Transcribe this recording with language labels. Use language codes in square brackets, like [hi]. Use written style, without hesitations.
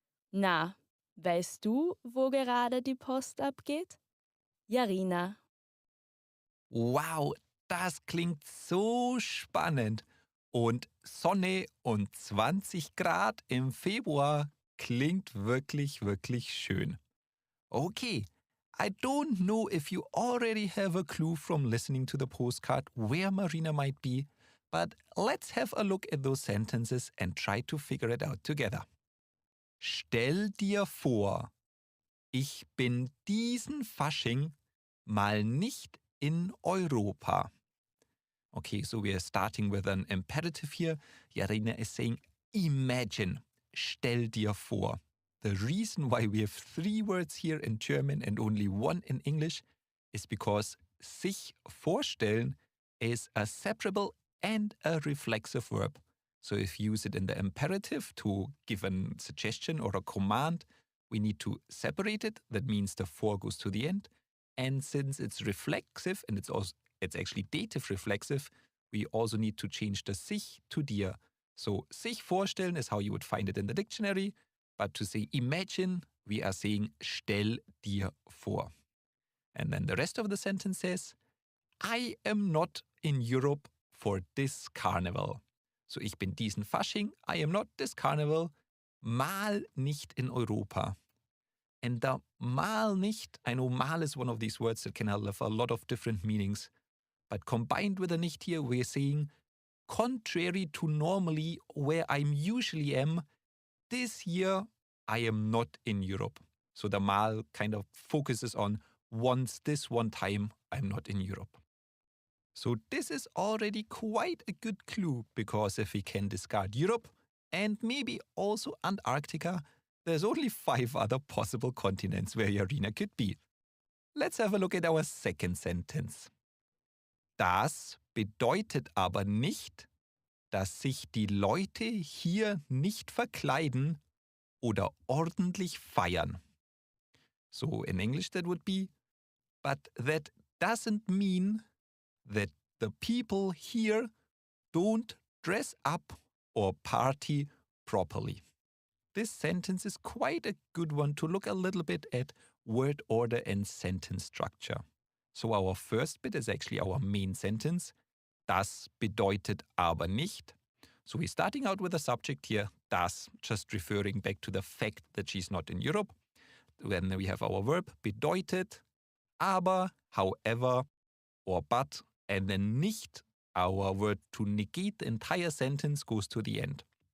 [de] Na, weißt du, wo gerade die Post abgeht? Jarina. Wow, das klingt so spannend. Und Sonne und 20 Grad im Februar klingt wirklich, wirklich schön. [en] Okay, I don't know if you already have a clue from listening to the postcard where Marina might be, but let's have a look at those sentences and try to figure it out together. [de] Stell dir vor, ich bin diesen Fasching mal nicht in Europa. [en] Okay, so we are starting with an imperative here. Jarina is saying, imagine, [de] stell dir vor. [en] The reason why we have 3 words here in German and only 1 in English is because [de] sich vorstellen [en] is a separable and a reflexive verb. So if you use it in the imperative to give a suggestion or a command, we need to separate it. That means the for goes to the end. And since it's reflexive and it's also it's actually dative reflexive, we also need to change the sich to dir. So [de] sich vorstellen [en] is how you would find it in the dictionary, but to say imagine, we are saying [de] stell dir vor. [en] And then the rest of the sentence says, I am not in Europe for this carnival. So [de] ich bin diesen Fasching, [en] I am not this carnival, [de] mal nicht in Europa. [en] And the [de] mal nicht, [en] I know mal is one of these words that can have a lot of different meanings, but combined with the nicht here, we're saying, contrary to normally where I'm usually am, this year I am not in Europe. So the mal kind of focuses on once this one time I'm not in Europe. So this is already quite a good clue, because if we can discard Europe and maybe also Antarctica, there's only 5 other possible continents where Yarina could be. Let's have a look at our second sentence. [de] Das bedeutet aber nicht, dass sich die Leute hier nicht verkleiden oder ordentlich feiern. [en] So in English that would be, but that doesn't mean that the people here don't dress up or party properly. This sentence is quite a good one to look a little bit at word order and sentence structure. So our first bit is actually our main sentence. [de] Das bedeutet aber nicht. [en] So we're starting out with a subject here, das, just referring back to the fact that she's not in Europe. Then we have our verb bedeutet, aber, however, or but, and then nicht, our word to negate the entire sentence, goes to the end.